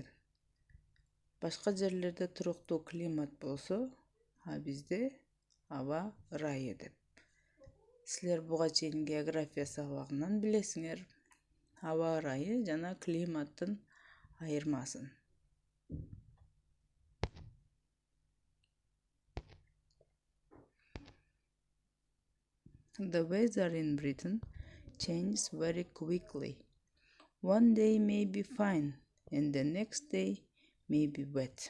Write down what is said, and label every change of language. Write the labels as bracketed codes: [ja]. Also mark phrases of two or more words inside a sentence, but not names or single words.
[ky] Башка жерлерде туруктуу климат болсо, а бизде аба ырайы деп. Силер буга чейин география сабагынан билесиңер. Аба ырайы жана климаттын айырмасын. [en] The weather in Britain changes very quickly. One day may be fine, and the next day may be wet.